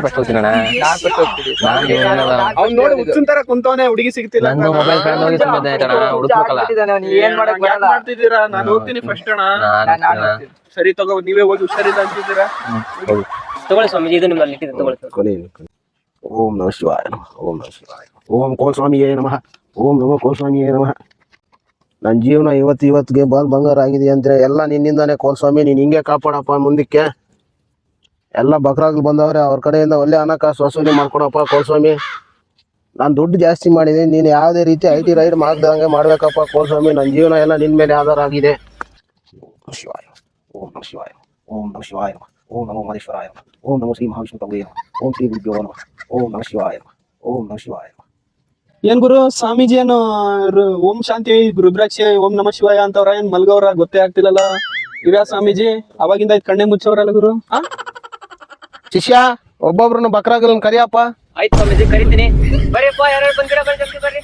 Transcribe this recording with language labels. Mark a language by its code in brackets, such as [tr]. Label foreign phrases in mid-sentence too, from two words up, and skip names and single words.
[kn] ಅವ್ನ್ ನೋಡಿ ಹುಚ್ಚನ್ ತರ ಕುಂತವನೆ, ಹುಡುಗಿ ಸಿಗ್ತಿಲ್ಲ. ಮಾಡ್ತಿದ್ದೀರಾ? ನಾನು ಹೋಗ್ತೀನಿ ಫಸ್ಟ್ ಅಣ್ಣ. ಸರಿ ತಗೋ, ನೀವೇ ಹೋಗಿ. ಹುಷಾರಿಲ್ಲ ಅಂತಿದ್ದೀರಾ? ತಗೊಳ್ಳಿ ಸ್ವಾಮೀಜಿ, ಇದು ನಿಮ್ಮಲ್ಲಿ ತಗೊಳ್ಳಿ. [sa] ಓಂ ನಮಃ ಶಿವಾಯ ನಮಃ. ಓಂ ನಮಃ ಶಿವಾಯ. ಓಂ ಕೋಲ್ಸ್ವಾಮಿಯೇ ನಮಃ. ಓಂ ನಮಃ ಕೋಲ್ಸ್ವಾಮಿಯೇ ನಮಃ. [kn] ನನ್ನ ಜೀವನ ಇವತ್ತಿಗೆ ಬಂಗಾರ ಆಗಿದೆ ಅಂದ್ರೆ ಎಲ್ಲ ನಿನ್ನಿಂದಾನೆ ಕೋಲ್ಸ್ವಾಮಿ. ನೀನ್ ಹಿಂಗೆ ಕಾಪಾಡಪ್ಪ ಮುಂದಕ್ಕೆ. ಎಲ್ಲ ಬಕ್ರಾಗ್ಲು ಬಂದವ್ರೆ, ಅವ್ರ ಕಡೆಯಿಂದ ಒಳ್ಳೆ ಹಣಕಾಸು ವಸೂಲಿ ಮಾಡ್ಕೊಡಪ್ಪ ಕೋಲ್ಸ್ವಾಮಿ. ನಾನು ದುಡ್ಡು ಜಾಸ್ತಿ ಮಾಡಿದ್ದೀನಿ, ನೀನು ಯಾವುದೇ ರೀತಿ [en] IT raid [kn] ಮಾಡ್ದಂಗೆ ಮಾಡ್ಬೇಕಪ್ಪ ಕೋಲ್ಸ್ವಾಮಿ. ನನ್ನ ಜೀವನ ಎಲ್ಲ ನಿನ್ ಮೇಲೆ ಆಧಾರ ಆಗಿದೆ. [sa] ಶಿವಾಯ. ಓಂ ನಮಃ ಶಿವಾಯ. ಓಂ ನಮಃ ಶಿವಾಯ. ಓಂ ನಮೋ ಮಹೇಶ್ವರಾಯ ನಮಃ. ಓಂ ನಮೋ ಶ್ರೀ ಮಹಾವಿಷ್ಣು ಪ್ರಭುವೇ ನಮಃ. ಓಂ ಶ್ರೀ ಗುರುಭ್ಯೋ ನಮಃ. ಓಂ ನಮಃ ಶಿವಾಯ ನಮಃ. ಓಂ ನಮಃ ಶಿವಾಯ ನಮಃ. [kn] ಏನ್ ಗುರು ಸ್ವಾಮೀಜಿ ಏನು ಓಂ ಶಾಂತಿ ರುದ್ರಾಕ್ಷಿ [sa] ಓಂ ನಮ ಶಿವಾಯ [kn] ಅಂತವ್ರ ಏನ್ ಮಲ್ಗವ್ರ ಗೊತ್ತೇ ಆಗ್ತಿಲ್ಲಲ್ಲ. ಇವ್ಯಾ ಸ್ವಾಮೀಜಿ ಅವಾಗಿಂದ ಕಣ್ಣೆ ಮುಚ್ಚವ್ರಲ್ಲ ಗುರು. ಶಿಷ್ಯ ಒಬ್ಬೊಬ್ರನ್ನ ಬಕ್ರಾಗಲ್ ಕರಿಯಪ್ಪ. ಆಯ್ತು ಸ್ವಾಮೀಜಿ ಕರಿತೀನಿ. ಬರ್ರಿಪ್ಪ, ಯಾರು ಬಂದಿರಾ ಬರ್ರಿ, ಜಲ್ದಿ ಬರ್ರಿ.